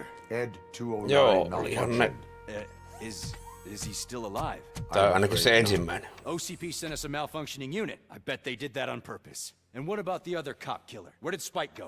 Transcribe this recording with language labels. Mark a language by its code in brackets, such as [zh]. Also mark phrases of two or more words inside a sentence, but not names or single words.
[en] Ed 209 [fi] Joo, olihan ne. [en] Is he still alive? [fi] Tää on ainakin se ensimmäinen. [en] OCP sent us a malfunctioning unit. I bet they did that on purpose. And what about the other cop killer? Where did Spike go?